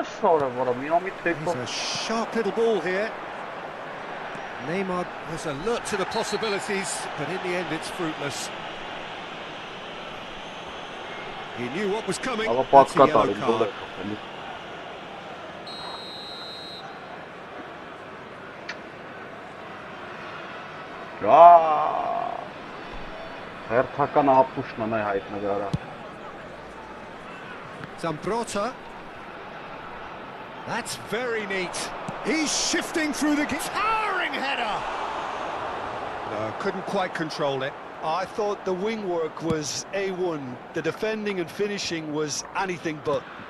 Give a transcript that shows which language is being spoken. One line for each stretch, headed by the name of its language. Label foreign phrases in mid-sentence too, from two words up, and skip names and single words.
English: He's a sharp little ball here. Neymar was alert to the possibilities, but in the end it's fruitless. He knew what was coming. That's a yellow card. Ah!
Armenian: Հերթական ապուշն է հայտնվել արա։
English: Zambrota. That's very neat. He's shifting through the towering header. No, couldn't quite control it. I thought the wing work was A1. The defending and finishing was anything but.